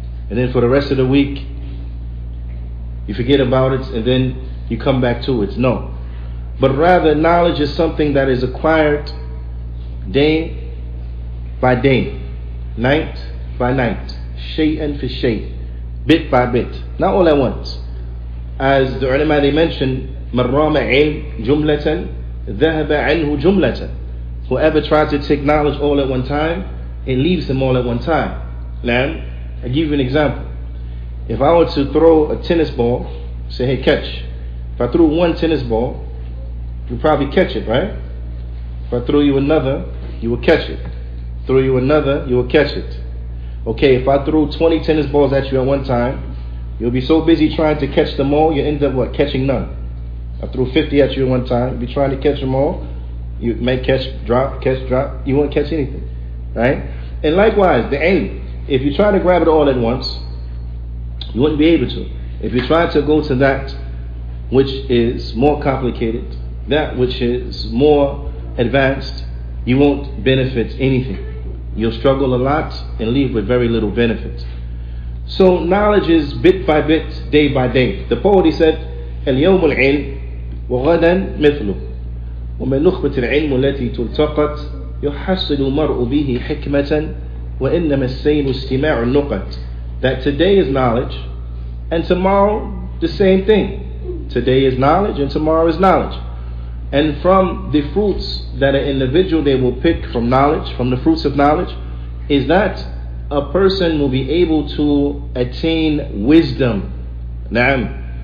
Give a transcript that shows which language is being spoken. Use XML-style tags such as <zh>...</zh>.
<en>And then for the rest of the week, you forget about it and then you come back to it. No. But rather, knowledge is something that is acquired day by day, night by night,</en> <ar>shay'an fi shay',</ar> <en>bit by bit, not all at once.</en> <ar>As the ulama they mentioned, مَنْ رَامَ عِلْمْ جُمْلَةً ذَهَبَ عَنْهُ جُمْلَةً.</ar> <en>Whoever tries to take knowledge all at one time, it leaves him all at one time. Now, I'll give you an example. If I were to throw a tennis ball, say, hey, catch. If I threw one tennis ball, you'll probably catch it, right? If I throw you another, you will catch it. Throw you another, you will catch it. Okay, if I threw 20 tennis balls at you at one time, you'll be so busy trying to catch them all, you end up what? Catching none. I threw 50 at you at one time, you'll be trying to catch them all, you may catch, drop, you won't catch anything, right? And likewise, the ilm, if you try to grab it all at once, you wouldn't be able to. If you try to go to that which is more complicated, that which is more advanced, you won't benefit anything. You'll struggle a lot and leave with very little benefit. So knowledge is bit by bit, day by day.</en> <ar>The poet he said, اليوم العلم وغدا مثله ومن نخبة العلم التي تلتقط يحصل المرء به حكمة وإنما السيل استماع النقط.</ar> <en>That today is knowledge and tomorrow the same thing. Today is knowledge and tomorrow is knowledge. And from the fruits that an individual they will pick from knowledge, from the fruits of knowledge, is that a person will be able to attain wisdom. Naam.</en>